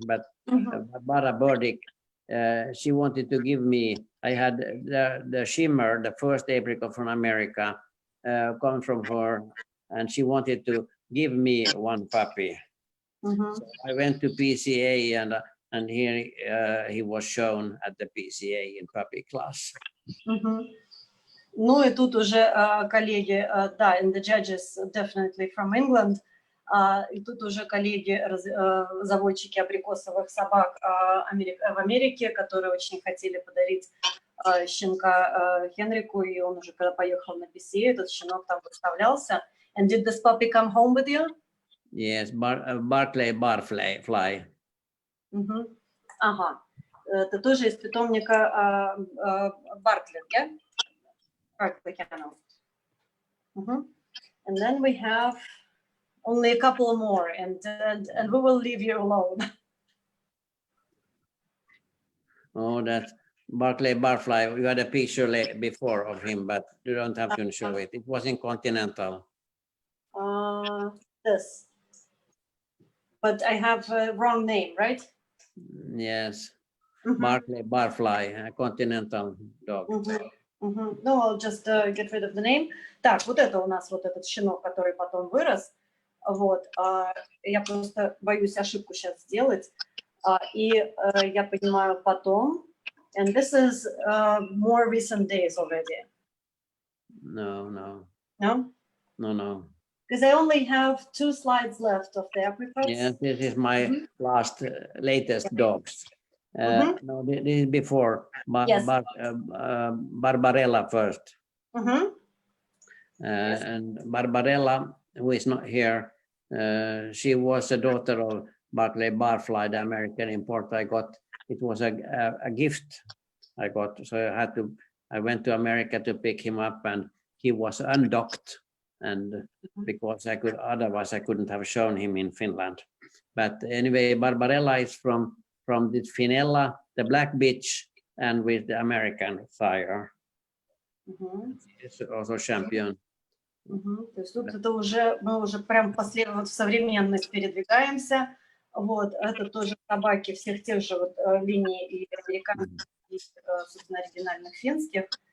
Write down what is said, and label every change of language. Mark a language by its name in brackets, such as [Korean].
[English] But Barbara Burdick, she wanted to give me, I had the Shimmer, the first apricot from America, come from her, and she wanted to give me 1 puppy. So I went to PCA, and here he was shown at the PCA in puppy class. [Russian] Ну и тут уже коллеги, да, [English] and the judges definitely from England, [Russian] и тут уже коллеги, заводчики абрикосовых собак в Америке, которые очень хотели подарить щенка Хенрику, и он уже когда поехал на PCA, этот щенок там выставлялся. [English] And did this puppy come home with you? Yes, Barclay Barfly. [Russian] Ага, это тоже из питомника Barclay, yeah? [English] Barclay Kennel. And then we have only a couple more, and we will leave you alone. Oh, that's Barclay Barfly. We had a picture before of him, but you don't have to show it. It was in Continental. This. But I have a wrong name, right? Yes. Barclay Barfly, a Continental dog. No, I'll just get rid of the name. [Russian] Так, вот это у нас вот этот щенок, который потом вырос. Вот. Я просто боюсь ошибку сейчас сделать. И я понимаю потом. [English] And this is more recent days already. No. No? No. Because I only have 2 slides left of the apricots. Yes, this is my latest dogs. No, this is before Yes. Barbarella first. And Barbarella, who is not here, she was a daughter of Barclay Barfly, the American import I got. It was a gift I got, so I went to America to pick him up, and he was undocked, and because otherwise I couldn't have shown him in Finland. But anyway, Barbarella is from this Finella, the black bitch, and with the American sire. It's also champion. [Russian] То есть тут это уже, мы уже прям в современность передвигаемся. Вот, это тоже собаки всех тех же вот линий и американских, и, собственно, оригинальных финских.